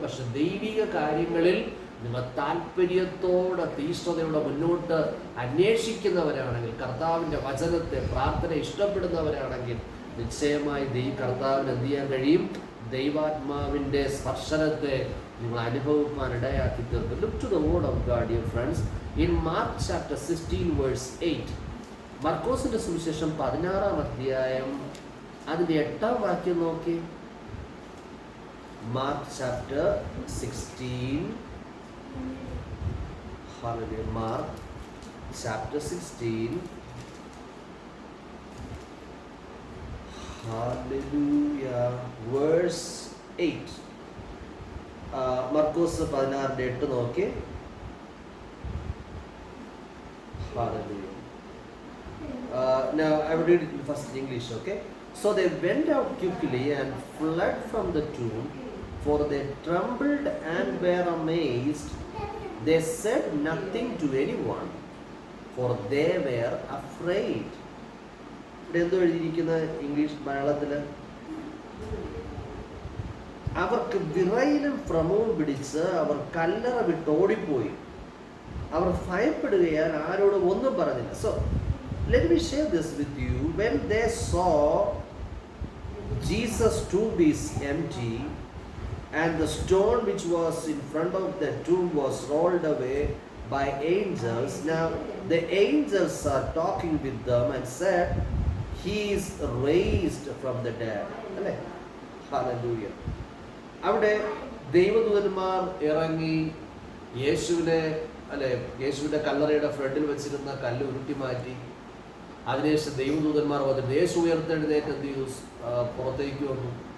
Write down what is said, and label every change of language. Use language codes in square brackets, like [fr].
[ml] പക്ഷെ ദൈവിക കാര്യങ്ങളിൽ നിങ്ങൾ താല്പര്യത്തോടെ തീഷ്ണതയോടെ മുന്നോട്ട് അന്വേഷിക്കുന്നവരാണെങ്കിൽ, കർത്താവിൻ്റെ വചനത്തെ പ്രാർത്ഥന ഇഷ്ടപ്പെടുന്നവരാണെങ്കിൽ, നിശ്ചയമായി കർത്താവിന് എന്ത് ചെയ്യാൻ കഴിയും? ദൈവാത്മാവിൻ്റെ സ്പർശനത്തെ നിങ്ങൾ അനുഭവിക്കാൻ ഇടയാക്കി തീർക്കും. [en] Look to the word of God, dear friends, in Mark chapter 16 verse 8. [ml] മർക്കോസിന്റെ സുവിശേഷം 16-ാം അധ്യായം അതിന്റെ 8-ാം വാക്യം നോക്കി. [en] Mark chapter 16. Hallelujah. Mark chapter 16. Hallelujah. Verse 8. [ml] മർക്കോസ് 16:8 നോക്കി. [en] Hallelujah. Now I will read it first in English, okay? So they went out quickly and fled from the tomb, for they trembled and were amazed. They said nothing to anyone, for they were afraid. [ml] എന്തോ എഴുതിയിരിക്കുന്ന English മലയാളത്തിൽ? അവർക്ക് വിറയിലും ഭ്രമവും പിടിച്ച് അവർ കല്ലറ വിട്ട് ഓടിപ്പോയി. അവർ ഭയപ്പെടുകയാൽ ആരോടും ഒന്നും പറഞ്ഞില്ല. [en] So let me share this with you. When they saw Jesus' tomb is empty and the stone which was in front of the tomb was rolled away by angels, now the angels are talking with them and said, He is raised from the dead. Hallelujah. [ml] അവിടെ ദൈവദൂതന്മാർ ഇറങ്ങി യേശുവിന്റെ കല്ലറയുടെ ഫ്രണ്ടിൽ വെച്ചിരുന്ന കല്ല് ഉരുട്ടി മാറ്റി. അതിനുശേഷം ദൈവദൂതന്മാർ വന്നിട്ട് യേശു ഉയർത്തെഴുന്നേറ്റ് എന്ത് ചെയ്തു? പുറത്തേക്ക് വന്നു.